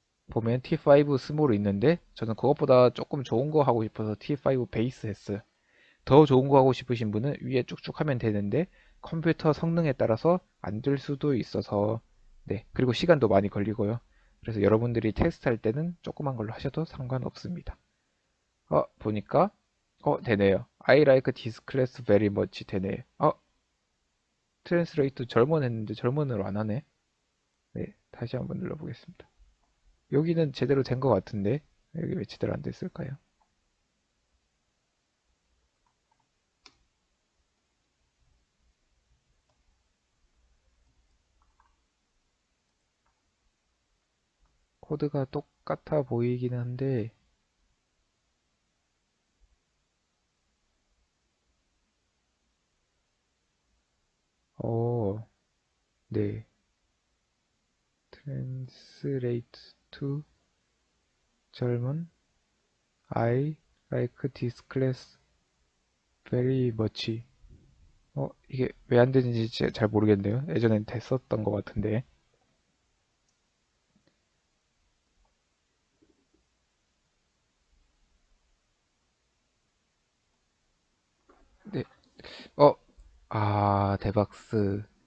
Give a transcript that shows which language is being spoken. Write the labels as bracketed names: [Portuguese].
[Korean] 보면 T5 스몰이 있는데 저는 그것보다 조금 좋은 거 하고 싶어서 T5 베이스 했어요. 더 좋은 거 하고 싶으신 분은 위에 쭉쭉 하면 되는데 컴퓨터 성능에 따라서 안 될 수도 있어서 네, 그리고 시간도 많이 걸리고요. 그래서 여러분들이 테스트할 때는 조그만 걸로 하셔도 상관없습니다. 보니까 되네요. [English] I like this class very much [Korean] 되네요. 트랜스레이트 절먼 했는데 절먼으로 안 하네. 네, 다시 한번 눌러보겠습니다. 여기는 제대로 된 것 같은데 여기 왜 제대로 안 됐을까요? 코드가 똑같아 보이긴 한데 어, 네. [English] Translate to German. I like this class very much. [Korean] 이게 왜 안 되는지 잘 모르겠네요. 예전엔 됐었던 것 같은데. 네. 어, 대박스.